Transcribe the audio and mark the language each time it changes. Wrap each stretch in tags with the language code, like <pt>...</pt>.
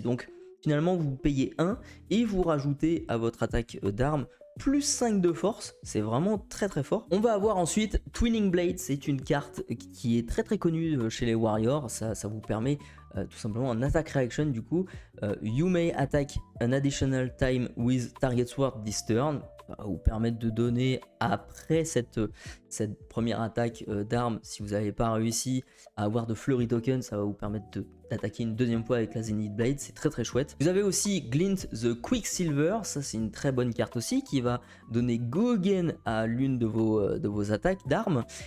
<fr>Donc finalement vous payez 1 et vous rajoutez à votre attaque d'armes +5 de force, c'est vraiment très fort. On va avoir ensuite Twinning Blade, c'est une carte qui est très connue chez les warriors. Ça vous permet tout simplement en attack reaction du coup.</fr> <en>You may attack an additional time with target sword this turn.</en> <fr>Ça va vous permettre de donner après cette première attaque d'armes, si vous n'avez pas réussi à avoir de flurry token, ça va vous permettre d'attaquer une deuxième fois avec la Zenith Blade, c'est très chouette. Vous avez aussi Glint the Quicksilver, ça c'est une très bonne carte aussi qui va donner go again à l'une de vos attaques d'armes.</fr>